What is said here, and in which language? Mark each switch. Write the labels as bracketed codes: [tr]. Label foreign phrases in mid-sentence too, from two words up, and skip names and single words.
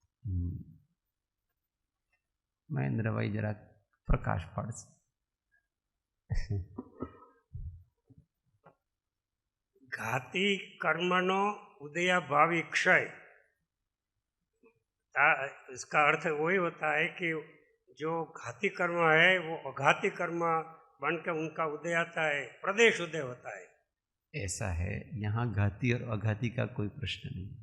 [gu] મહેન્દ્રભાઈ જરાક પ્રકાશ પાડશે. ઘાતી કર્મનો ઉદયાભાવી ક્ષય, [hi] इसका अर्थ वही होता है कि जो घाती कर्म है वो अघाती कर्म बन के उनका उदय आता है, प्रदेश उदय होता है. ऐसा है, यहाँ घाती और अघाती का कोई प्रश्न नहीं.